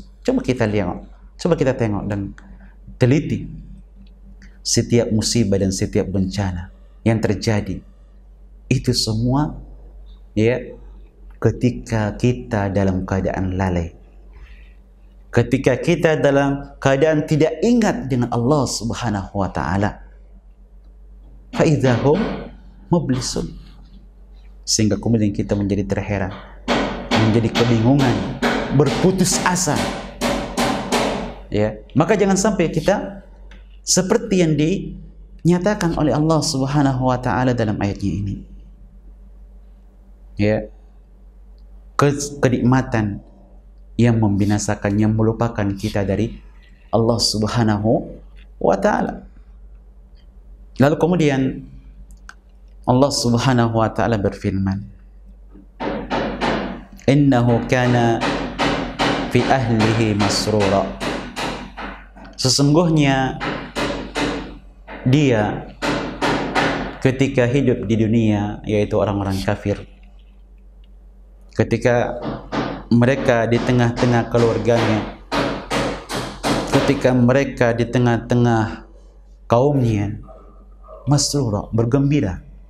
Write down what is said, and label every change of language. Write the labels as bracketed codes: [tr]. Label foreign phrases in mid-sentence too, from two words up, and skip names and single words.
[id] Coba kita lihat, coba kita tengok dan teliti setiap musibah dan setiap bencana yang terjadi, itu semua, ya, ketika kita dalam keadaan lalai, ketika kita dalam keadaan tidak ingat dengan [ar] الله سبحانه وتعالى, فإذا هم مبلسون, [id] sehingga kemudian kita menjadi terheran, menjadi kebingungan, berputus asa. Ya, maka jangan sampai kita seperti yang dinyatakan oleh [ar] الله سبحانه وتعالى [id] dalam ayatnya ini. Ya, kenikmatan yang membinasakan, yang melupakan kita dari [ar] الله سبحانه وتعالى. [id] Lalu kemudian [ar] الله سبحانه وتعالى [id] berfirman, [ar] إنه كان في أهله مسرورا, [id] sesungguhnya dia ketika hidup di dunia, yaitu orang-orang kafir, ketika mereka di tengah-tengah keluarganya, ketika mereka di tengah-tengah kaumnya, masrura, bergembira.